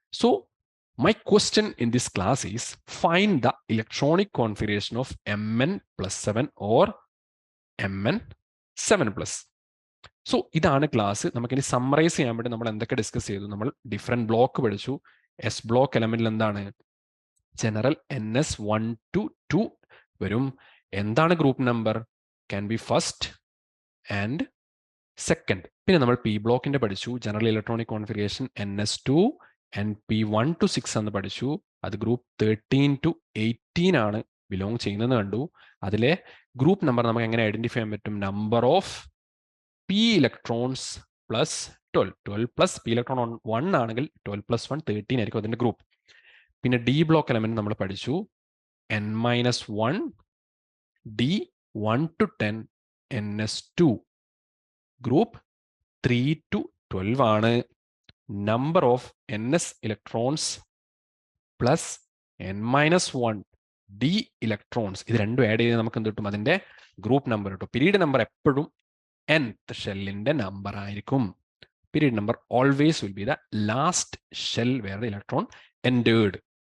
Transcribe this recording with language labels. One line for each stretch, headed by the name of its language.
English: So my question in this class is find the electronic configuration of Mn+7 or Mn7+.
Malayalam: So ഇതാണ് class. നമുക്കിനി summarise ചെയ്യാൻ വേണ്ടി നമ്മൾ എന്തൊക്കെ ഡിസ്കസ് ചെയ്തു? നമ്മൾ ഡിഫറെൻറ്റ് ബ്ലോക്ക് പഠിച്ചു. എസ് ബ്ലോക്ക് എലമെന്റിൽ എന്താണ്? ജനറൽ NS1 to 2 വരും. എന്താണ്
English: Group number? Can be first and second.
Malayalam: പിന്നെ നമ്മൾ പി ബ്ലോക്കിന്റെ പഠിച്ചു. General electronic configuration NS2 and P1 to 6 എന്ന് പഠിച്ചു. അത് ഗ്രൂപ്പ് 13 to 18 ആണ് ബിലോങ് ചെയ്യുന്നത് കണ്ടു. അതിലെ ഗ്രൂപ്പ് നമ്പർ നമുക്ക് എങ്ങനെ ഐഡന്റിഫൈ ചെയ്യാൻ പറ്റും? Number of P electrons plus 12 plus P electron 1 ആണെങ്കിൽ 12 + 1 13 ആയിരിക്കും അതിന്റെ ഗ്രൂപ്പ്. പിന്നെ ഡി ബ്ലോക്ക് എലമെന്റ് നമ്മൾ പഠിച്ചു. N-1 D 1 to 10 NS2 group 3 to 12 ആണ്. Number of NS electrons plus N-1 D electrons, ഇത് രണ്ടും ആഡ് ചെയ്ത് നമുക്ക് എന്ത് കിട്ടും? അതിന്റെ ഗ്രൂപ്പ് നമ്പർ കിട്ടും. പീരീഡ് നമ്പർ എപ്പോഴും nth ഷെല്ലിന്റെ നമ്പർ ആയിരിക്കും.
English: Period number always will be the last shell where the electron entered.